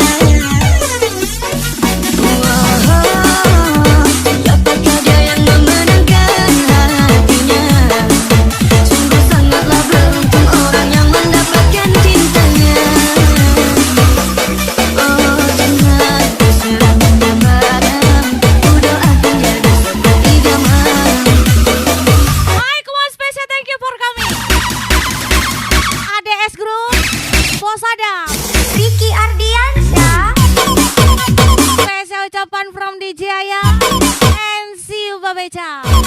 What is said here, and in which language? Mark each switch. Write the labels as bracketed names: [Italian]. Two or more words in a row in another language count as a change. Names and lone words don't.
[Indonesian] Siapa saja yang memenangkan hatinya, sungguh sangatlah beruntung orang yang mendapatkan cintanya. Oh Tuhan, ku serahkan kepadamu, ku doakan jadi seperti zaman. Hai, kembali spesial [English] thank you for [Indonesian] kami. ADS Group, Bos Adam. Ricky Ardiansyah. Spesial ucapan from DJ Ayam and [English] see you [Indonesian] Babeca.